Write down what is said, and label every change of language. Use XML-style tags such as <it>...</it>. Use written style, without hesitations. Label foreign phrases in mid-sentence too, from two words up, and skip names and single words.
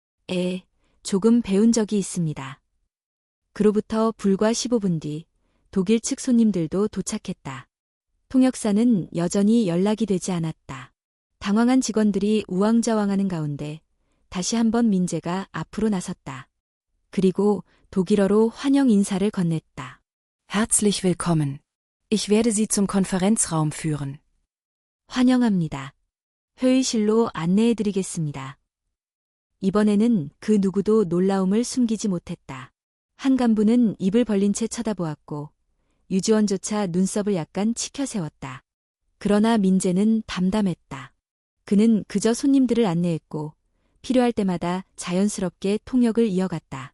<ko>조금 배운 적이 있습니다. 그로부터 불과 15분 뒤 독일 측 손님들도 도착했다. 통역사는 여전히 연락이 되지 않았다. 당황한 직원들이 우왕좌왕하는 가운데 다시 한번 민재가 앞으로 나섰다. 그리고 독일어로 환영 인사를 건넸다.</ko> <de>Herzlich willkommen. Ich werde Sie zum Konferenzraum führen.</de> <ko>환영합니다. 회의실로 안내해드리겠습니다. 이번에는 그 누구도 놀라움을 숨기지 못했다. 한 간부는 입을 벌린 채 쳐다보았고 유지원조차 눈썹을 약간 치켜세웠다. 그러나 민재는 담담했다. 그는 그저 손님들을 안내했고 필요할 때마다 자연스럽게 통역을 이어갔다.</ko>